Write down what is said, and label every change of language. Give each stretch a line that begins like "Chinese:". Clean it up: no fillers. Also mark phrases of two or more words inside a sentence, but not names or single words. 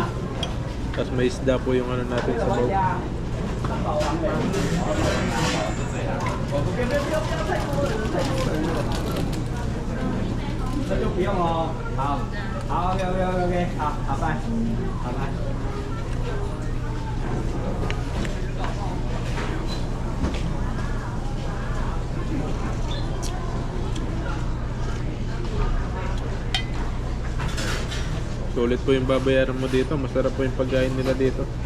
Filipino: Tapos may isda po yung ano natin sa bawah.
Chinese: 这就不用哦。好，好，OK，好，好拜，好拜。
Filipino: Sulit po yung babayaran mo dito. Masarap po yung pagkain nila dito.